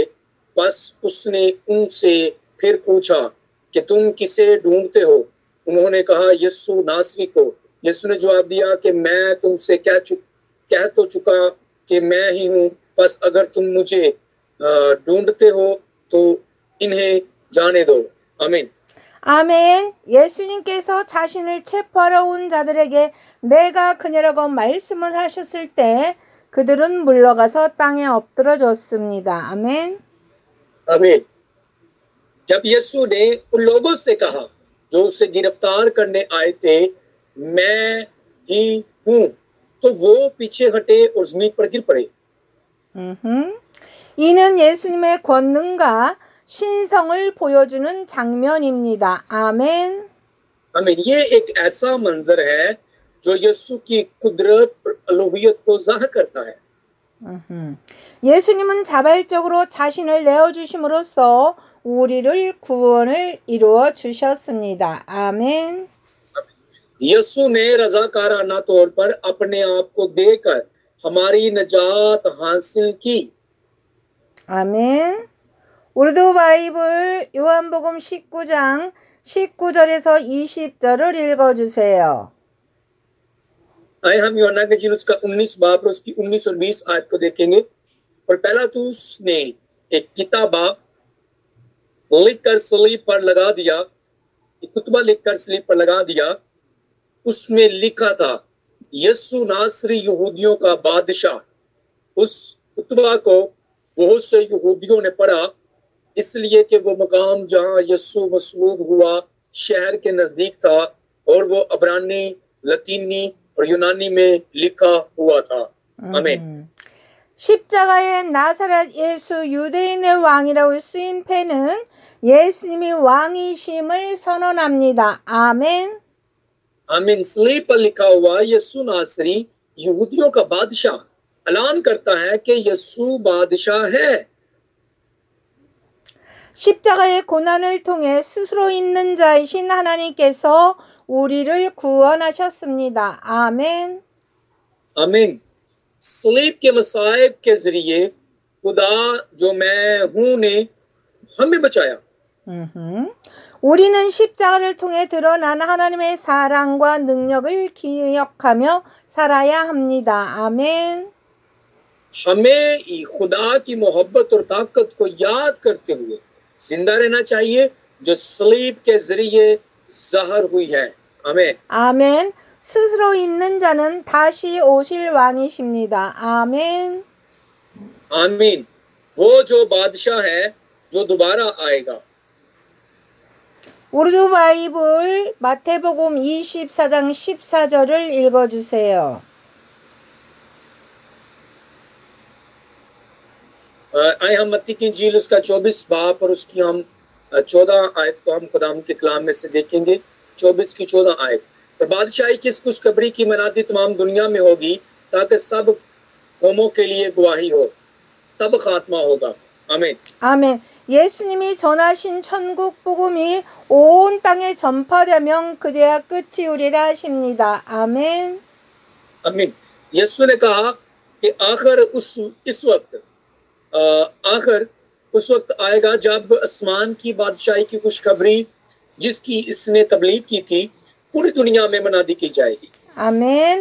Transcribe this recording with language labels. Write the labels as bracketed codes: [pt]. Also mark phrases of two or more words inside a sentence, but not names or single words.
[ur] بس اس نے ان سے پھر پوچھا کہ تم کسے ڈھونڈتے ہو. انہوں نے کہا یسوع ناصری کو۔ یسوع نے جواب دیا کہ میں تم سے کہہ تو چکا کہ میں ہی ہوں. بس اگر تم مجھے ڈھونڈتے ہو تو انہیں جانے دو. आमीन. [ko] 아멘. 예수님께서 자신을 체포하러 온 자들에게 내가 그녀라고 말씀을 하셨을 때 그들은 물러가서 땅에 엎드러졌습니다. 아멘. [ur] आमीन. جب یسوع نے ان لوگوں سے کہا جو اسے گرفتار کرنے آئے تھے میں ہی ہوں تو وہ پیچھے ہٹے اور زمین پر گر پڑے. [ko] 이는 예수님의 권능과 신성을 보여주는 장면입니다. 아멘. [ur] आमीन. یہ ایک ایسا منظر ہے جو یسوع کی قدرت اور الوہیت کو ظاہر کرتا ہے. [ko] 예수님은 자발적으로 자신을 내어주심으로써 우리를 구원을 이루어 주셨습니다. 아멘. [ur] یسوع نے رضاکارانہ طور پر اپنے آپ کو دے کر ہماری نجات حاصل کی. [ko] 아멘. 우르두 바이블 요한복음 19장 19절에서 20절을 읽어주세요. [ur] آئے ہم یوحنا کے انجیل اس کا 19 باب اور اس کی 19 اور 20 آیت کو دیکھیں گے. اور پیلاطس نے ایک کتابہ لکھ کر صلیب پر لگا دیا، ایک کتبہ لکھ کر صلیب پر لگا دیا. اس میں لکھا تھا یسوع ناصری یہودیوں کا بادشاہ. اس کتبہ کو بہت سے یہودیوں نے پڑھا، اس لیے کہ وہ مقام جہاں یسوع مصلوب ہوا شہر کے نزدیک تھا اور وہ عبرانی، لاطینی اور یونانی میں لکھا ہوا تھا. आमीन। [ko] 십자가의 나사렛 예수 유대인의 왕이라고 쓰인 패는 예수님이 왕이심을 선언합니다. 아멘. [ur] आमीन। صلیب پر لکھا ہوا یسوع ناصری یہودیوں کا بادشاہ اعلان کرتا ہے کہ یسوع بادشاہ ہے. [ko] 십자가의 고난을 통해 스스로 있는 자이신 하나님께서 우리를 구원하셨습니다. 아멘. [ur] आमीन। صلیب کے مصائب کے ذریعے خدا جو میں ہوں نے ہمیں بچایا. [ko] 우리는 십자가를 통해 드러난 하나님의 사랑과 능력을 기억하며 살아야 합니다. 아멘. [ur] ہمیں خدا کی محبت اور طاقت کو یاد کرتے ہوئے زندہ رہنا چاہیے جو صلیب کے ذریعے ظاہر ہوئی ہے. आमीन। [ko] 아멘. 스스로 있는 자는 다시 오실 왕이십니다. 아멘. [ur] आमीन। وہ جو بادشاہ ہے جو دوبارہ آئے گا. [ko] 우르두 바이블 마태복음 24장 14절을 읽어주세요. [ur] آئے ہم متی کی انجیل اس کا 24 باب اور اس کی ہم 14 آیت کو ہم خدام کے کلام میں سے دیکھیں گے. 24 کی 14 آیت. اور بادشاہی کس خوشخبری کی منادی تمام دنیا میں ہوگی تاکہ سب قوموں کے لیے گواہی ہو، تب خاتمہ ہوگا. [ko] 아멘. 아멘. 예수님이 전하신 천국 복음이 온 땅에 전파되면 그제야 끝이 오리라 하십니다. 아멘. [ur] आमीन। یسوع نے کہا کہ آخر اس وقت آئے گا جب آسمان کی بادشاہی کی خوشخبری جس کی اس نے تبلیغ کی تھی پوری دنیا میں منادی کی جائے گی. [ko] 아멘.